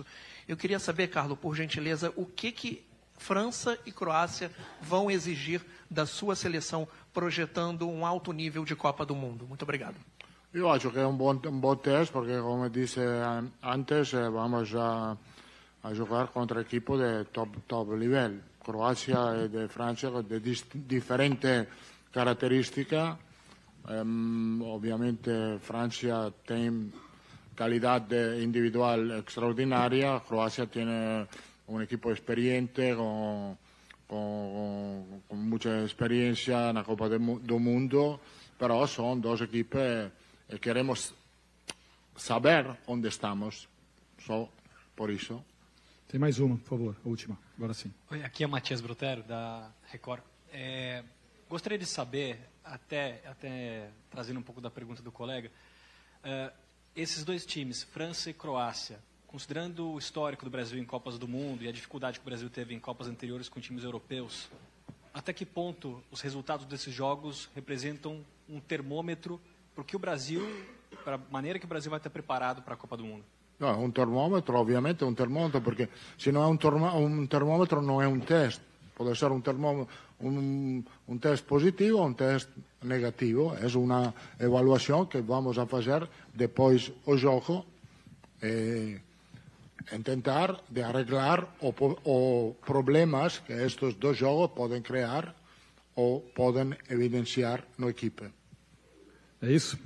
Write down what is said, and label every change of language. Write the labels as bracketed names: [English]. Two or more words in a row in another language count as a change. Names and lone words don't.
[Portuguese] Eu queria saber, Carlos, por gentileza, o que França e Croácia vão exigir da sua seleção projetando um alto nível de Copa do Mundo. Muito obrigado. Eu acho que é um bom teste, porque, como disse antes, vamos a jogar contra equipos de top nível. Croácia e de França de diferente característica. [Spanish] Obviamente, Francia tem calidad individual extraordinaria. Croacia tiene un equipo experiente con mucha experiencia en la Copa del Mundo, pero son dos equipos que queremos saber onde estamos. [Portuguese] Só por isso. Tem mais uma, por favor, a última. Agora sim. Oi, aqui é Matias Brutero, da Record. Gostaria de saber, até trazendo um pouco da pergunta do colega, esses dois times, França e Croácia, considerando o histórico do Brasil em Copas do Mundo e a dificuldade que o Brasil teve em Copas anteriores com times europeus, até que ponto os resultados desses jogos representam um termômetro para o que o Brasil, para a maneira que o Brasil vai estar preparado para a Copa do Mundo? [Spanish] No, [Italian] un termómetro, ovviamente un termómetro, perché se non è un termómetro non è un test. Può essere un test positivo o un test negativo. [Spanish] È una evaluación que vamos a hacer después del juego e intentar de arreglar o problemas que estos dos jogos pueden crear o pueden evidenciar no equipo. [Portuguese] É isso?